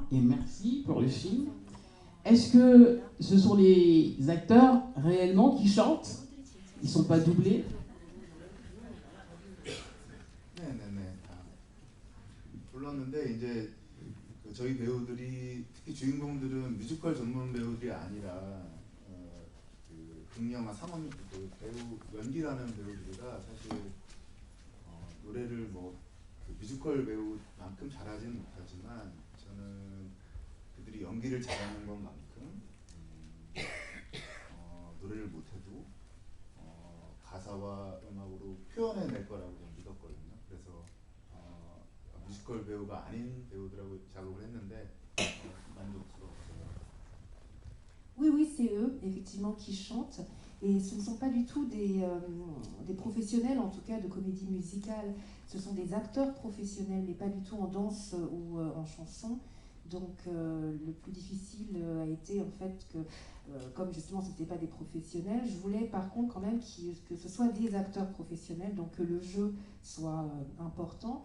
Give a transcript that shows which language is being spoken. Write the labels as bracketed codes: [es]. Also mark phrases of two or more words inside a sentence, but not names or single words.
[fr] et merci pour le film. Est-ce que ce sont les acteurs réellement qui chantent? Ils ne sont pas doublés? [ko] 네네네. 불렀는데 이제 저희 배우들이 특히 주인공들은 뮤지컬 전문 배우들이 아니라 그 극영화 상원 그 배우 연기라는 배우들이라 사실 노래를 그 뮤지컬 배우만큼 잘하지는 못하지만 저는 그들이 연기를 잘하는 것만큼 노래를 못해도 가사와 음악으로 표현해낼 거라고 믿었거든요. 그래서 뮤지컬 배우가 아닌 배우들하고 작업을 했는데 만족스러웠어요. [fr] Oui, oui, c'est eux, effectivement, qui chantent. Et ce ne sont pas du tout des professionnels, en tout cas, de comédie musicale. Ce sont des acteurs professionnels, mais pas du tout en danse ou en chanson. Donc, le plus difficile a été, en fait, que, comme justement, ce n'étaient pas des professionnels, je voulais, par contre, quand même que ce soit des acteurs professionnels, donc que le jeu soit important.